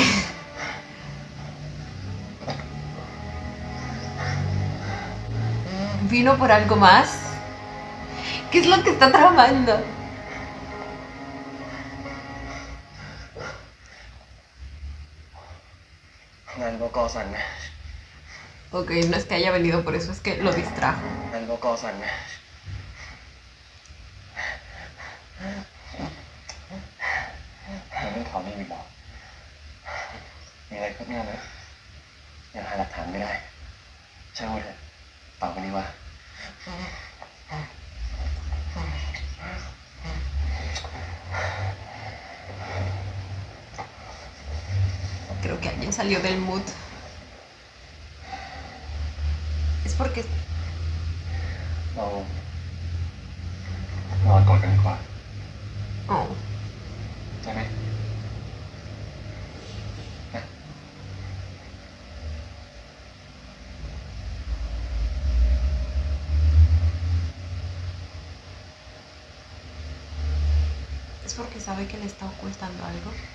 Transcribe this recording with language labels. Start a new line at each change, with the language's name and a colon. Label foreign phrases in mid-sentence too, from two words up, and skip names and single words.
Spanish: ¿Vino por algo más? ¿Qué es lo que está tramando? Ok, no es que haya venido por eso, es que lo distrajo.
Thai: เรื่องข่าวนี้มีบอกมีอะไรคืบหน้าไหมยังหาหลักฐานไม่ได้ใช่ไหมเถอะตอบกันดีว่า
Spanish: Creo que alguien salió del mood. Es porque...
Thai: เรานอนกอดกันดีกว่า Oh. ใช่ไหม
Spanish: Es porque sabe que le está ocultando algo.